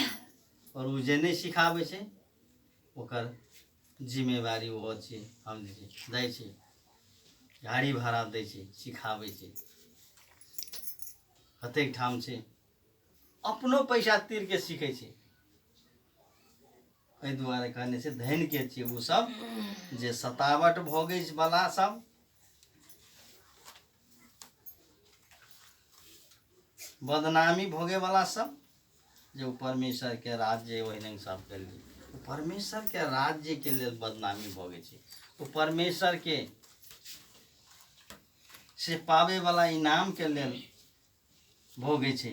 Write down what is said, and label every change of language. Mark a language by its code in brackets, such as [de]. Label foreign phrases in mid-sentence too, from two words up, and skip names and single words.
[mai] और उ जे नहीं सिखावे छै ओकर जिम्मेवारी वो छै, हम जाइ छै, गाड़ी भाड़ा दै छै, सिखावे छै। कतेक ठाम छै अपनो पैसा तीर के सीखे छै। एहि दुआरे कहने छै धन के छै वो सब जे सतावट भोगे वाला सब, बदनामी भोगे वाला सब, जो परमेश्वर के राज्य वही सब के लिए, परमेश्वर के राज्य के लिए बदनामी भोगे छै, वो परमेश्वर के से पावे वाला इनाम के लिए भोगे छै।